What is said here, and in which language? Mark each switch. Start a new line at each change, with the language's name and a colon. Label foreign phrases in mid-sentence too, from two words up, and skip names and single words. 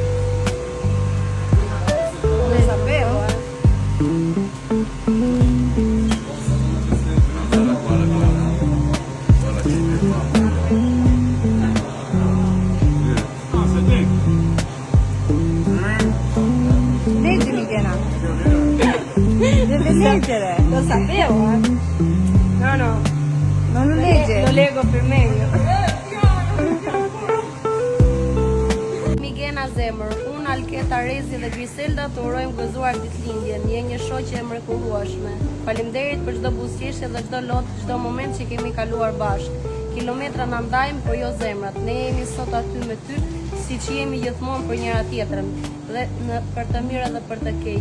Italian: Lo sapevo, Leggi, Michela. Deve leggere. Lo sapevo, No. Non lo legge. Lo leggo per meglio.
Albanian: Migjena zemër, unë Alketa, Rezi dhe Griselda të urojmë gëzuar ditëlindjen. Je një shoqe e mrekullueshme. Faleminderit për çdo buzëqeshje dhe çdo lot, çdo moment që kemi kaluar bashkë. Kilometra na ndajmë, por jo zemrat. Ne jemi sot aty me ty, siç jemi gjithmonë për njëra tjetrën, dhe për të mirë dhe për të keq.